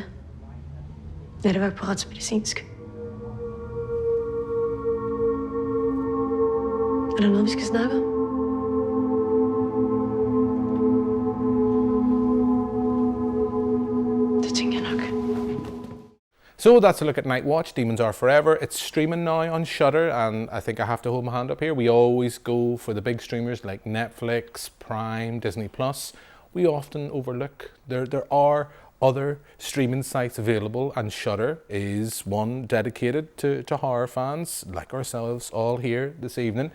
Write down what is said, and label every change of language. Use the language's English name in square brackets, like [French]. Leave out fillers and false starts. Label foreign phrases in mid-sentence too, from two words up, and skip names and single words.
[Danish] Nattevagt på retsmedicinsk. Er der noget, vi skal snakke om? Det tænker jeg nok. [English] So that's a look at Nightwatch, Demons Are Forever. It's streaming now on Shudder, and I think I have to hold my hand up here. We always go for the big streamers like Netflix, Prime, Disney+. We often overlook there are other streaming sites available, and Shudder is one dedicated to horror fans like ourselves all here this evening.